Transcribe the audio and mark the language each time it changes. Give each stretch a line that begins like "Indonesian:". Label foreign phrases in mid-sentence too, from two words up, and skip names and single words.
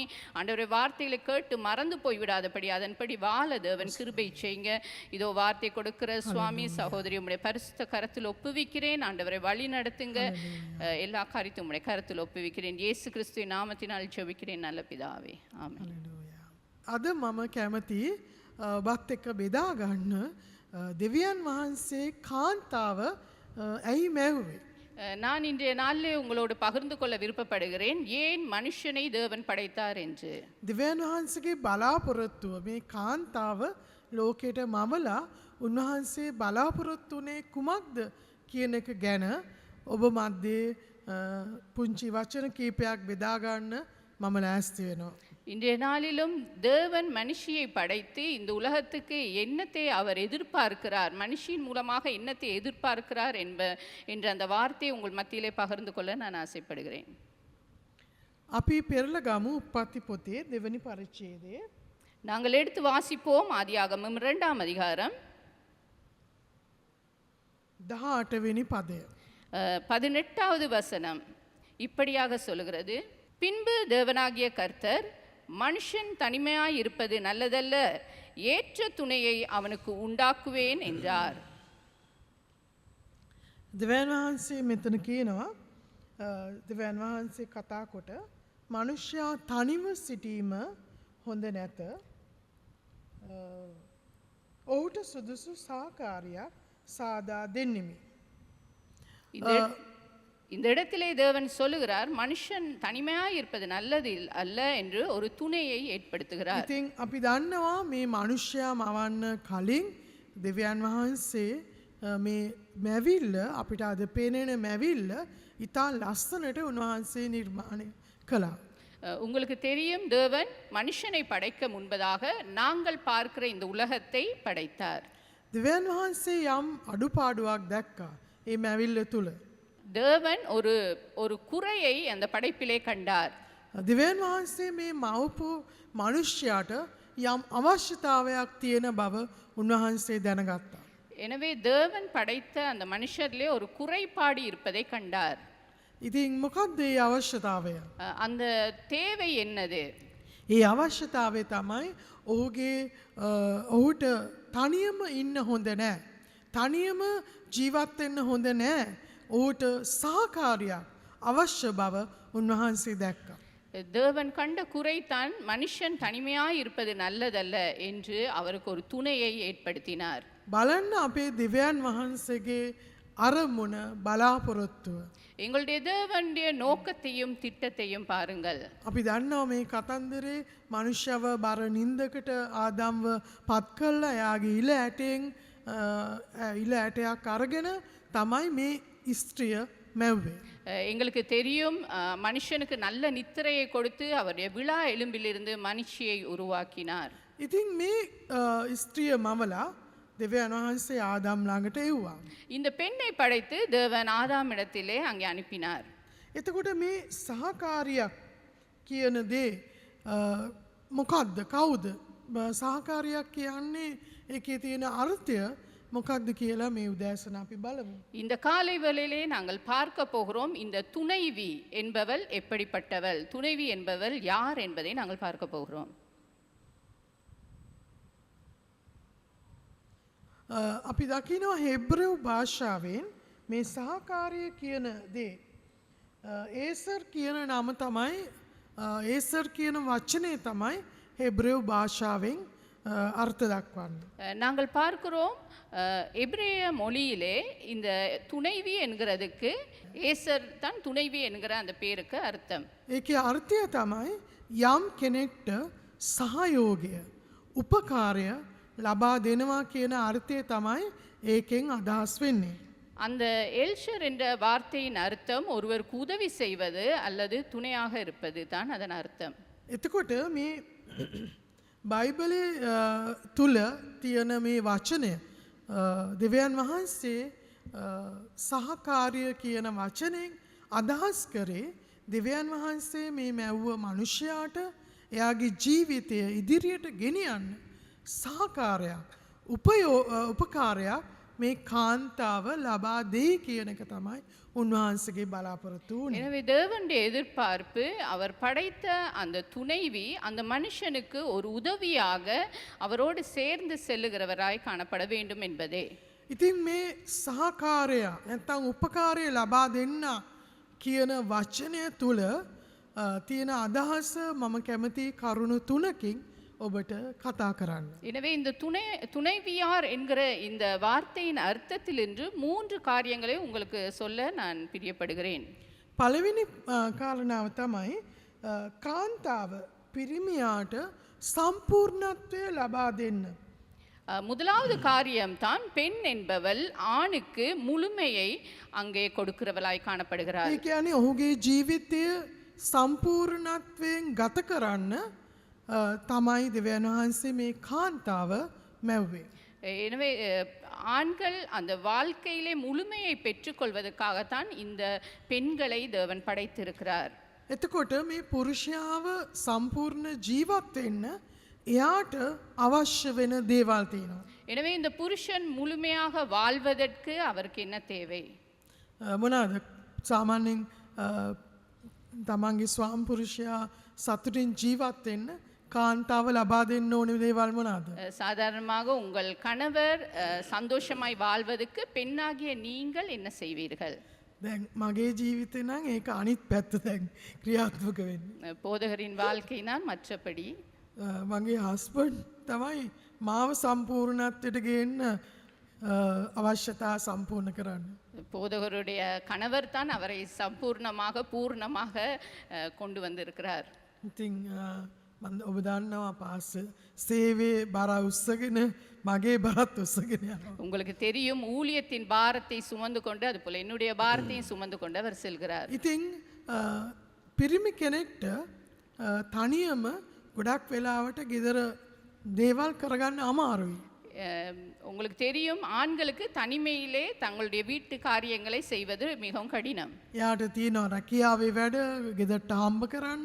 Tamil: ஆண்டவரே, வார்த்தைகளை கேட்டு மறந்து போய்விடாதபடி அதன்படி வாழ தேவன் கிருபை செய்யுங்க. இதோ வார்த்தை கொடுக்கிற சுவாமி சகோதரி உம்முடைய பரிசுத்த கரத்தில் ஒப்புவிக்கிறேன். ஆண்டவரை வழி நடத்துங்க. எல்லா காரியத்தையும் உம்முடைய கரத்தில் ஒப்புவிக்கிறேன். இயேசு கிறிஸ்துவின் நாமத்தினால் ஜெபிக்கிறேன் நல்ல பிதாவே. ஆமென்.
Sinhala: අද මම කැමති ඔබත් එක්ක බෙදා ගන්න දෙවියන් වහන්සේ කාන්තාව ඇයි මැව්වේ?
Tamil: நான் இன்றைய நாளிலே உங்களோடு பகிர்ந்து கொள்ள விருப்பப்படுகிறேன், ஏன் மனுஷனை தேவன் படைத்தார் என்று.
Sinhala: දෙවියන් වහන්සේගේ බලාපොරොත්තුව මේ කාන්තාව ලෝකයට මවලා උන්වහන්සේ බලාපොරොත්තු වුණේ කුමක්ද කියන එක ගැන ඔබ මැද්දේ පුංචි වචන කීපයක් බෙදා ගන්න මම ලෑස්ති වෙනවා.
Tamil: இன்றைய நாளிலும் தேவன் மனுஷியை படைத்து இந்த உலகத்துக்கு என்னத்தை அவர் எதிர்பார்க்கிறார், மனுஷியின் மூலமாக என்னத்தை எதிர்பார்க்கிறார் என்ற அந்த வார்த்தையை உங்கள் மத்தியிலே பகிர்ந்து கொள்ள நான் ஆசைப்படுகிறேன்.
Sinhala: අපි පෙරල ගමු උප්පත්ති පොතේ දෙවනි පරිච්ඡේදයේ.
Tamil: நாங்கள் எடுத்து வாசிப்போம் ஆதியாகமம் 2ஆம் அதிகாரம்
Sinhala: 18 වෙනි පදය.
Tamil: 18வது வசனம் இப்படியாக சொல்கிறது. பின்பு தேவனாகிய கர்த்தர், மனுஷன் தனிமையாய் இருப்பது நல்லதல்ல, ஏற்ற துணையை அவனுக்கு உண்டாக்குவேன் என்றார்.
Sinhala: දෙවියන් වහන්සේ මෙතන කියනවා දෙවියන් වහන්සේ කතා කොට මනුෂ්‍යයා තනිව සිටීම හොඳ නැත. ඔහුට සුදුසු සහකාරියක් සාදා දෙන්නෙමි.
Tamil: இந்த இடத்திலே தேவன் சொல்லுகிறார், மனுஷன் தனிமையாய் இருப்பது நல்லது அல்ல என்று ஒரு துணையை ஏற்படுத்துகிறார்.
Sinhala: ඉතින් අපි දන්නවා මේ මනුෂ්‍යයා මවන්න කලින් දෙවියන් වහන්සේ මේ මැවිල්ල අපිට අද පේනෙන මැවිල්ල ඉතා ලස්සනට උන්වහන්සේ නිර්මාණය කළා.
Tamil: உங்களுக்கு தெரியும், தேவன் மனுஷனை படைக்க முன்பதாக நாங்கள் பார்க்கிற இந்த உலகத்தை படைத்தார்.
Sinhala: දෙවියන් වහන්සේ යම් අඩුපාඩුවක් දැක්කා ඒ මැවිල්ල තුල.
Tamil: தேவன் ஒரு குறையை அந்த படைப்பிலே கண்டார்.
Sinhala: දෙවියන් වහන්සේ මේ මවපු මනුෂ්‍යයාට යම් අවශ්‍යතාවයක් තියෙන බව උන්වහන්සේ දැනගත්තා.
Tamil: எனவே தேவன் படைத்த அந்த மனுஷரிலே ஒரு குறைபாடு இருப்பதை கண்டார்.
Sinhala: ඉතින් මොකක්ද ඒ අවශ්‍යතාවය?
Tamil: அந்த தேவை என்னது?
Sinhala: ඒ අවශ්‍යතාවය තමයි ඔහුට තනියම ඉන්න හොඳ නෑ. තනියම ජීවත් වෙන්න හොඳ නෑ. ඔහුට සහකාරියක් අවශ්‍ය බව උන්වහන්සේ දැක්කා.
Tamil: தேவன் கண்ட குறைதான் மனுஷன் தனிமையாய் இருப்பது நல்லதல்ல என்று அவருக்கு ஒரு துணையை ஏற்படுத்தினார்.
Sinhala: බලන්න අපේ දෙවියන් වහන්සේගේ අරමුණ බලාපොරොත්තුව.
Tamil: எங்களுடைய தேவனுடைய நோக்கத்தையும் திட்டத்தையும் பாருங்கள்.
Sinhala: අපි දන්නවා මේ කතන්දරේ මනුෂ්‍යව බර නින්දකට ආදම්ව පත් කළා. එයාගේ ඉල ඇටයක් අරගෙන තමයි මේ ස්ත්‍රිය මැව්වේ.
Tamil: எங்களுக்கு தெரியும், மனுஷனுக்கு நல்ல நித்திரையை கொடுத்து அவருடைய விழா எலும்பிலிருந்து மனுஷியை உருவாக்கினார்.
Sinhala: ඉතින් මේ ස්ත්‍රිය මවලා දෙවියන් වහන්සේ ආදම් ළඟට එව්වා.
Tamil: இந்த பெண்ணை படைத்து தேவன் ஆதாமிடத்திலே அங்கே அனுப்பினார்.
Sinhala: එතකොට මේ සහකාරියක් කියන දේ මොකක්ද? කවුද? සහකාරියක් කියන්නේ ඒකේ තියෙන අර්ථය මොකක්ද කියලා මේ උදෑසන අපි බලමු.
Tamil: இந்த காலை வேளையிலே நாங்கள் பார்க்க போகிறோம், இந்த துணைவி என்பவள் எப்படிப்பட்டவள், துணைவி என்பவள் யார் என்பதை நாங்கள் பார்க்க போகிறோம்.
Sinhala: අපි දකිනවා හෙබ්‍රෙව් භාෂාවෙන් මේ සහකාරිය කියන දේ ඒසර් කියන නම තමයි ඒසර් කියන වචනේ තමයි හෙබ්‍රෙව් භාෂාවෙන් අර්ථ දක්වන්න.
Tamil: நாங்கள் பார்க்கிறோம் எபிரேய மொழியிலே இந்த துணைவி என்கிறதுக்கு ஏசர் தான் துணைவி என்கிற அந்த பேருக்கு அர்த்தம்.
Sinhala: ඒකේ අර්ථය තමයි යම් කෙනෙක්ට සහයෝගය උපකාරය ලබා දෙනවා කියන අර්ථය තමයි ඒකෙන් අදහස් වෙන්නේ.
Tamil: அந்த எல்ஷர் என்ற வார்த்தையின் அர்த்தம் ஒருவருக்கு உதவி செய்வது அல்லது துணையாக இருப்பது தான் அதன் அர்த்தம்.
Sinhala: එතකොට මේ බයිබලේ තුල තියෙන මේ වචනය දෙවියන් වහන්සේ සහකාරිය කියන වචනයෙන් අදහස් කරේ දෙවියන් වහන්සේ මේ මැව්ව මනුෂ්‍යයාට එයාගේ ජීවිතය ඉදිරියට ගෙනියන්න සහකාරයක් උපකාරයක් මේ කාන්තාව ලබා දෙයි කියන එක තමයි උන්වහන්සේගේ බලාපොරොත්තු වුණේ.
Tamil: எனவே தேவனுடைய எதிர்பார்ப்பு அவர் படைத்த அந்த துணைவி அந்த மனுஷனுக்கு ஒரு உதவியாக அவரோடு சேர்ந்து செல்லுகிறவராய் காணப்பட வேண்டும் என்பதே.
Sinhala: ඉතින් මේ සහකාරය නැත්නම් උපකාරය ලබා දෙන්න කියන වචනය තුල තියෙන අදහස මම කැමති කරුණු තුනකින් ඔබට කතා කරන්න.
Tamil: எனவே இந்த துணைவியார் என்கிற இந்த வார்த்தையின் அர்த்தத்தில் இன்று 3 காரியங்களை உங்களுக்கு சொல்ல நான் பிரியப்படுகிறேன்.
Sinhala: පළවෙනි කාරණාව තමයි කාන්තාව පිරිමියාට සම්පූර්ණත්වය ලබා දෙන්න.
Tamil: முதலாவது காரியம் தான் பெண் என்பவள் ஆணுக்கு முழுமையை அங்கே கொடுக்கிறவளாய் காணப்படுகிறார்.
Sinhala: ඒ කියන්නේ ඔහුගේ ජීවිතය සම්පූර්ණත්වයෙන් ගත කරන්න තමයි දෙවියන් වහන්සේ මේ කාන්තාව මැව්වේ.
Tamil: எனவே ஆண்கள் அந்த வாழ்க்கையிலே முழுமையை பெற்றுக்கொள்வதற்காகத்தான் இந்த பெண்களை தேவன் படைத்திருக்கிறார்.
Sinhala: එතකොට මේ පුරුෂයාව සම්පූර්ණ ජීවත් වෙන්න එයාට අවශ්‍ය වෙන දේවල් තියෙනවා.
Tamil: எனவே இந்த புருஷன் முழுமையாக வாழ்வதற்கு அவருக்கு என்ன தேவை?
Sinhala: මොනවාද? සාමාන්‍යයෙන් තමන්ගේ ස්වාම පුරුෂයා සතුටින් ජීවත් වෙන්න කාන්තාව ලබා දෙන්න ඕනේ දේවල් මොනවාද?
Tamil: சாதாரணமாக உங்கள் கணவர் சந்தோஷமாய் வாழ்வதற்கு பெண்ணாகிய நீங்கள் என்ன செய்வீர்கள்?
Sinhala: දැන් මගේ ජීවිතේ නම් ඒක අනිත් පැත්ත දැන් ක්‍රියාත්මක වෙන්නේ.
Tamil: போதகரின் வாழ்க்கைனா மற்றபடி
Sinhala: මගේ හස්බන්ඩ් තමයි මාව සම්පූර්ණත්වයට ගේන්න අවශ්‍යතා සම්පූර්ණ කරන්න.
Tamil: போதகருடைய கணவர் தான் அவரை சம்பூர்ணமாக பூர்ணமாக கொண்டு வந்திருக்கிறார்.
Sinhala: ඉතින් මම ඔබ දන්නවා පාස සේවයේ බර උස්සගෙන මගේ බරත් උස්සගෙන යනවා.
Tamil: உங்களுக்கு தெரியும் ஊழியத்தின் பாரத்தை சுமந்து கொண்டு அதுபோல என்னுடைய பாரத்தையும் சுமந்து கொண்டு அவர் செல்கிறார்.
Sinhala: ඉතින් පිරිමි කෙනෙක්ට තනියම ගොඩක් වෙලාවට ගෙදර දේවල් කරගන්න අමාරුයි.
Tamil: உங்களுக்கு தெரியும் ஆண்களுக்கு தனிமையிலே தங்களுடைய வீட்டு காரியங்களை செய்வது மிகவும் கடினம்.
Sinhala: එයාට තියෙනවා රැකියාවේ වැඩ ගෙදරට හම්බ කරන්න.